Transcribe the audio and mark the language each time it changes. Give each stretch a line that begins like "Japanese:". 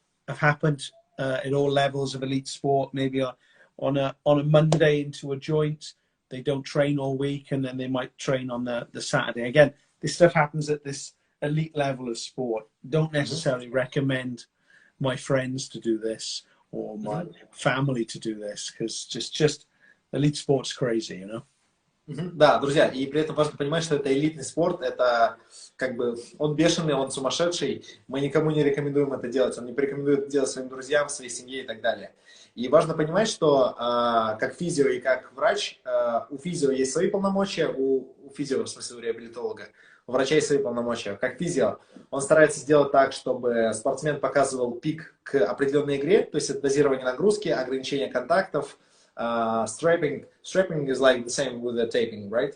English: have happened at all levels of elite sport. Maybe on a Monday into a joint, they don't train all week, and then they might train on the Saturday. Again, this stuff happens at this elite level of sport. Don't necessarily recommend my friends to do this or my family to do this, because just elite sport's crazy, you know.
Russian: Да, друзья, и при этом важно понимать, что это элитный спорт, это как бы он бешеный, он сумасшедший, мы никому не рекомендуем это делать, он не порекомендует это делать своим друзьям, своей семье и так далее. И важно понимать, что как физио и как врач, у физио есть свои полномочия, у физио, в смысле у реабилитолога, у врача есть свои полномочия. Как физио, он старается сделать так, чтобы спортсмен показывал пик к определенной игре, то есть это дозирование нагрузки, ограничение контактов.
English: Strapping is like the same with the taping, right?